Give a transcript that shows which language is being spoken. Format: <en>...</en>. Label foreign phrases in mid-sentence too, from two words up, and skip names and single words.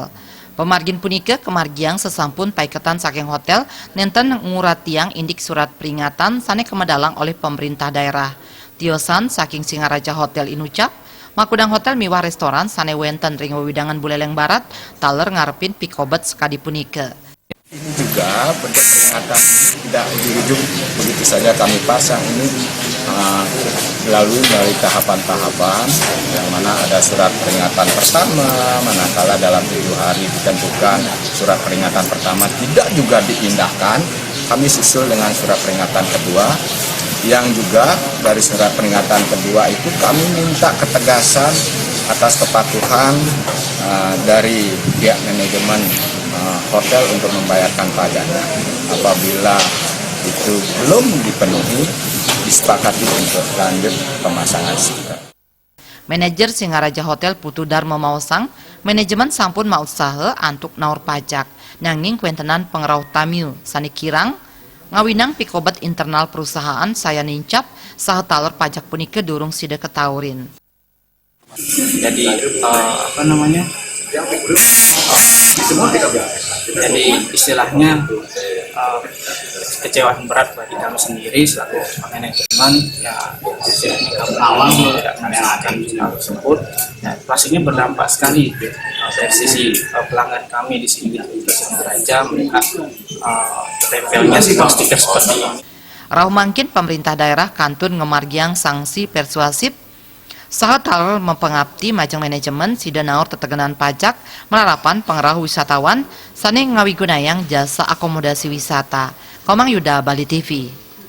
<ban>Pemargin punike kemargiang sesampun paiketan saking hotel nenten nguratiang indik surat peringatan sane kemedalang oleh pemerintah daerah. Tiosan saking Singaraja Hotel inucap, makudang hotel miwah restoran sane wenten ring wewidangan Buleleng Barat taler ngarepin pikobet sekadi punike.</ban> <id>Ini juga bentuk peringatan tidak ujung-ujung begitu saja kami pasang ini melalui tahapan-tahapan yang mana ada surat peringatan pertama, manakala dalam 7 hari ditentukan surat peringatan pertama tidak juga diindahkan, kami susul dengan surat peringatan kedua yang juga dari surat peringatan kedua itu kami minta ketegasan atas kepatuhan dari pihak manajemen hotel untuk membayarkan pajaknya. Apabila itu belum dipenuhi, disepakati untuk lanjut pemasangan stiker.</id> <ban>Manajer Singaraja Hotel Putu Darmo Mausang, manajemen sampun mausaha antuk naur pajak, nanging kuentenan pengerau tamiu sani kirang, ngawinang pikobet internal perusahaan saya nincap saha taler pajak punike durung sida ketaurin.</ban> <id>Jadi jadi istilahnya kecewaan berat bagi kami sendiri selaku manajemen ya kami awal tidak melaksanakan hal tersebut ya, pastinya berdampak sekali dari sisi pelanggan kami di sini Singaraja melihat tempelnya sebuah stiker seperti ini.</id> <ban>Rauh mangkin pemerintah daerah kantun ngemargiang sanksi persuasif saha taler mempengabdi majang manajemen sida naur tetegenan pajak melarapan pengerah wisatawan sane ngawigunayang jasa akomodasi wisata. Komang Yuda, Bali TV.</ban>